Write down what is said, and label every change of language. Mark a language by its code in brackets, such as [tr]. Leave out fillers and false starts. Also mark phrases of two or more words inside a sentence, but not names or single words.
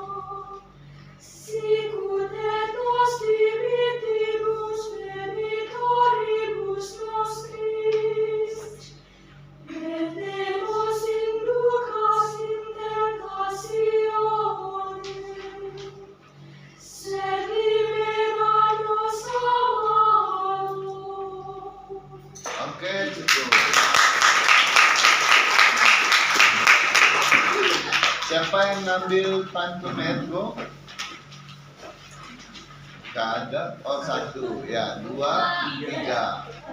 [la] sicut et nos dimittimus debitoribus nostris, et ne nos inducas in tentationem, sed libera nos a malo. [id] Oke, cukup. Siapa yang ngambil pantun Ergo? Gak ada. Oh, 1, ya, 2, 3.